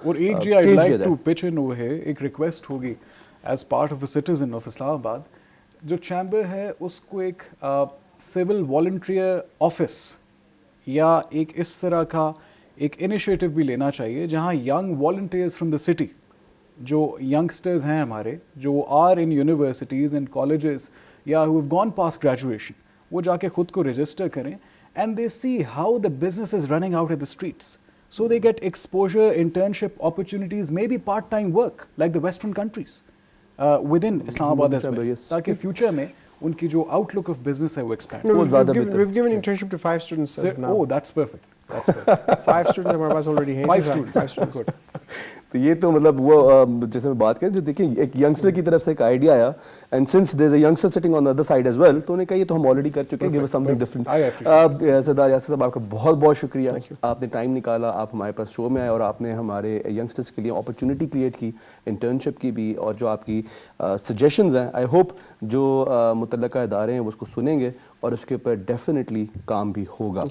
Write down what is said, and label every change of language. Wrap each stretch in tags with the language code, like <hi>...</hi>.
<hi>और एक जी</hi> <en>I'd like to pitch in over here,</en> <hi>एक रिक्वेस्ट होगी</hi> <en>as part of a citizen of</en> <hi>Islamabad, जो चैम्बर है उसको एक सिविल वॉलंटियर ऑफिस या एक इस तरह का एक इनिशिएटिव भी लेना चाहिए जहां</hi> <en>young volunteers from the city,</en> <hi>जो यंगस्टर्स हैं हमारे, जो</hi> <en>are in universities and colleges</en> <hi>या</hi> <en>who have gone past graduation,</en> <hi>वो जाके खुद को रजिस्टर करें</hi> <en>and they see how the business is running out at the streets. So they get exposure, internship opportunities, maybe part-time work like the Western countries within Islamabad as well.</en> <hi>ताकि future में उनकी जो</hi> <en>outlook of business</en> <hi>है वो expand.</hi> <en>No, we've given internship to 5 students now. Oh, that's perfect. That's perfect.</en> <hi>5 students हमारे पास already हैं.</hi> <en>5 students. Good.</en> <hi>तो ये तो मतलब वो जैसे मैं बात करें, जो देखिए एक यंगस्टर की तरफ से एक आइडिया आया,</hi> <en>and since there is a youngster sitting on the other side as well,</en> <hi>तो उन्होंने कहा ये तो हम ऑलरेडी कर चुके हैं,</hi> <en>Give us something different.</en> <hi>सरदार यासिर साहब आपका बहुत बहुत शुक्रिया, आपने टाइम निकाला, आप हमारे पास शो में आए और आपने हमारे यंगस्टर्स के लिए अपॉर्चुनिटी क्रिएट की, इंटर्नशिप की भी, और जो आपकी सजेशंस हैं आई होप जो मुतल्लका इदारे हैं वो उसको सुनेंगे और उसके ऊपर डेफिनेटली काम भी होगा.</hi>